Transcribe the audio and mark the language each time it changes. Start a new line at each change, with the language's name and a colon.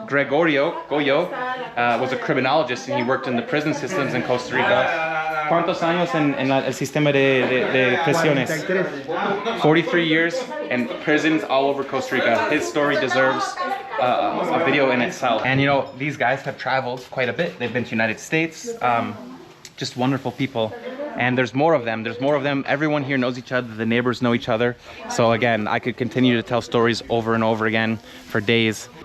English: Goyo, was a criminologist and he worked in the prison systems in Costa Rica.
Spanish: ¿Cuántos años en el sistema de prisiones?
English: 43 years in prisons all over Costa Rica. His story deserves a video in itself. And you know, these guys have traveled quite a bit. They've been to the United States. Just wonderful people. And there's more of them. Everyone here knows each other. The neighbors know each other. So again, I could continue to tell stories over and over again for days.